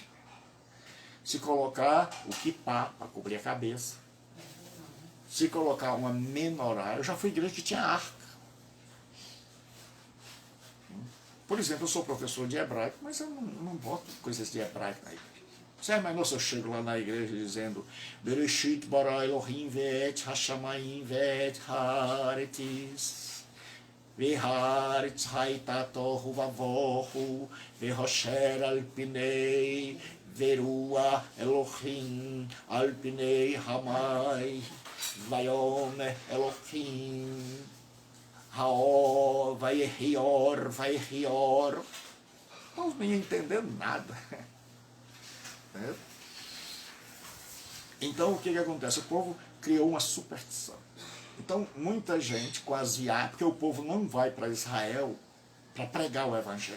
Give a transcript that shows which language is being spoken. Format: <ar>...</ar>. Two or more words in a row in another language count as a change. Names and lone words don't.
<pt>Se colocar o kippá para cobrir a cabeça, se colocar uma menorá, eu já fui igreja que tinha arca. Por exemplo, eu sou professor de hebraico, mas eu não boto coisas de hebraico na igreja. Certo, mas nossa, eu chego lá na igreja dizendo</pt> <he>בראשית ברא אלוהים ואת השמים ואת הארץ והארץ הייתה תוהו ובוהו, והושר על פני, ורוח אלוהים על פני המים, ויאמר אלוהים, האור, ויהי אור.</he> <pt>Não nem entendendo nada. Então o que acontece? O povo criou uma superstição. Então, muita gente, quase porque o povo não vai para Israel para pregar o Evangelho.</pt>